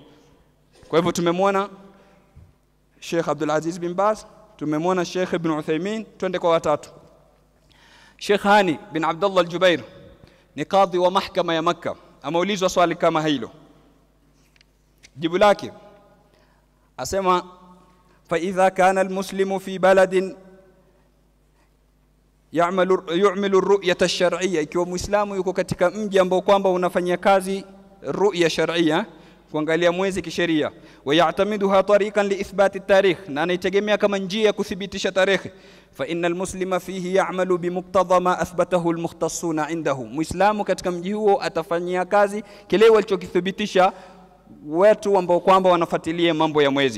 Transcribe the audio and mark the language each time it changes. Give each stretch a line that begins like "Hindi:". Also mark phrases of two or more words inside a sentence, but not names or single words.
Swahili: Kwa hivyo tumemwona Sheikh Abdul Aziz bin Baz, tumemwona Sheikh Ibn Uthaymeen, twende kwa watatu. Sheikh Hani bin Abdullah al-Jubair ni kadhi wa mahkama ya Makka, ameulizwa swali kama hilo, jibu lake asema
Arabic: فإذا كان المسلم في بلد يعمل الرؤية الشرعية,
Swahili: ikiwa muislamu yuko katika mji ambao kwamba unafanyia kazi
Arabic: رؤية شرعية,
Swahili: kuangalia mwezi kisheria,
Arabic: ويعتمدها طريقا لإثبات التاريخ,
Swahili: na anaitegemea kama njia ya kuthibitisha tarehe,
Arabic: فإن المسلم فيه يعمل بمقتضى ما أثبته المختصون عنده,
Swahili: muislamu katika mji huo atafanyia kazi kile walichokithibitisha watu ambao kwamba wanafuatilia mambo ya mwezi.